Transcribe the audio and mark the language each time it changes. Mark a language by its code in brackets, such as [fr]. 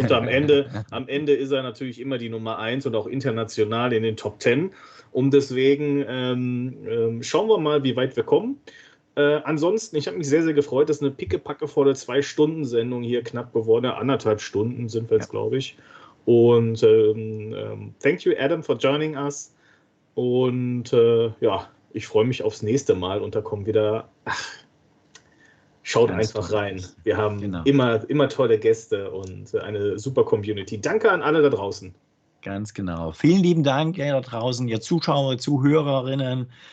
[de] Und am Ende ist er natürlich immer die Nummer 1 und auch international in den Top 10. Und deswegen schauen wir mal, wie weit wir kommen. Ansonsten, ich habe mich sehr, sehr gefreut, dass eine pickepackevolle 2-Stunden-Sendung hier knapp geworden ist. 1,5 Stunden sind wir jetzt, glaube ich. [en] Und thank you, Adam, for joining us. [de] Und ich freue mich aufs nächste Mal und da kommen wieder, schaut Ganz einfach toll. rein. Wir haben Genau. immer tolle Gäste und eine super Community. Danke an alle da draußen. Ganz genau. Vielen lieben Dank, ihr da draußen, ihr Zuschauer, Zuhörerinnen.